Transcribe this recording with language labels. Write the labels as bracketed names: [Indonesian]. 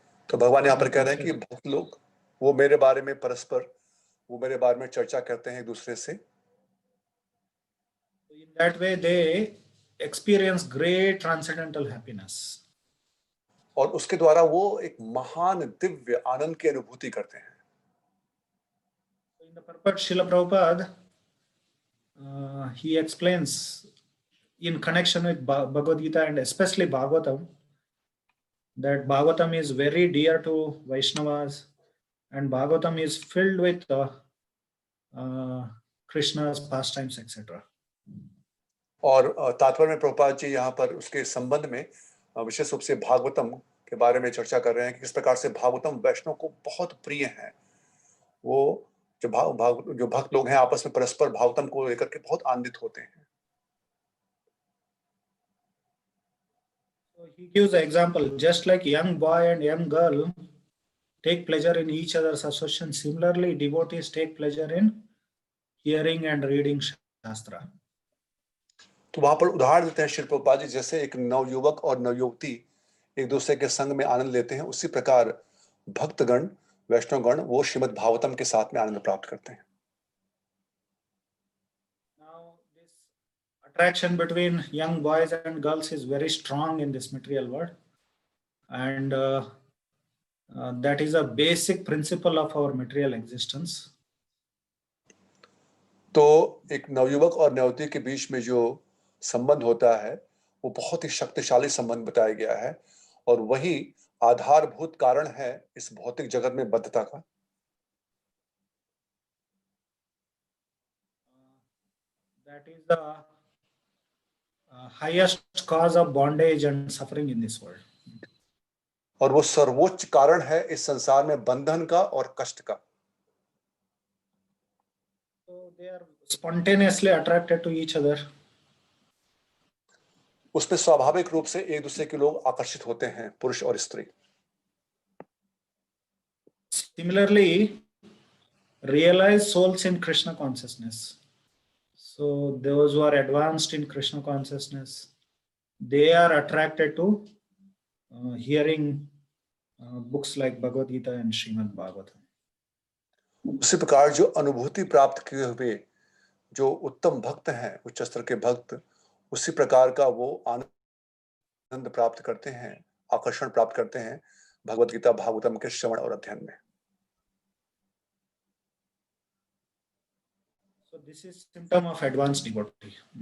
[Hindi] तो भगवान यहाँ पर कह रहे हैं कि भक्त लोग वो मेरे बारे में परस्पर वो मेरे बारे में चर्चा करते हैं एक दूसरे से। [English] In that way they experience great transcendental happiness. [Hindi] और उसके द्वारा वो एक महान दिव्य आनंद की अनुभूति करते हैं। [English] In the purport, Srila Prabhupada, he explains in connection with Bhagavad Gita and especially Bhagavatam, that Bhagavatam is very dear to Vaishnavas and Bhagavatam is filled with Krishna's pastimes, etc. [Hindi] और तात्पर्य में प्रभुपाद जी यहाँ पर उसके संबंध में विशेष रूप से भागवतम के बारे में चर्चा कर रहे हैं कि किस प्रकार से भागवतम वैष्णव को बहुत प्रिय है। वो जो भक्त लोग हैं आपस में परस्पर भागवतम को लेकर के बहुत आनंदित होते हैं। [English] So he gives an example, just like young boy and young girl take pleasure in each other's association, similarly devotees take pleasure in hearing and reading Shastra. [Hindi] तो वहां पर उदाहरण देते हैं श्री प्रभुपाद जी, जैसे एक नवयुवक और नवयुवती एक दूसरे के संग में आनंद लेते हैं, उसी प्रकार भक्तगण वैष्णवगण वो श्रीमद् भागवतम के साथ में आनंद प्राप्त करते हैं। [English] Now this attraction between young boys and girls is very strong in this material world, and that is a basic principle of our material existence. [Hindi] तो एक नवयुवक और नवयुवती के बीच में जो संबंध होता है वो बहुत ही शक्तिशाली संबंध बताया गया है और वही आधारभूत कारण है इस भौतिक जगत में बद्धता का। [English] That is the highest cause of bondage and suffering in this world. [Hindi] और वो सर्वोच्च कारण है इस संसार में बंधन का और कष्ट का. [English] So they are spontaneously attracted to each other. [Hindi] उसमें स्वाभाविक रूप से एक दूसरे के लोग आकर्षित होते हैं, पुरुष और स्त्री. [English] Similarly, realized souls in Krishna consciousness. So those who are advanced in Krishna consciousness, they are attracted to hearing books like Bhagavad Gita and Srimad Bhagavatam. [Hindi] उसी प्रकार जो अनुभूति प्राप्त किए हुए जो उत्तम भक्त हैं, उच्च स्तर के भक्त, उसी प्रकार का वो आनंद प्राप्त करते हैं, आकर्षण प्राप्त करते हैं भगवत गीता भागवतम के श्रवण और अध्ययन में. [English] So this is symptom of advanced devotee.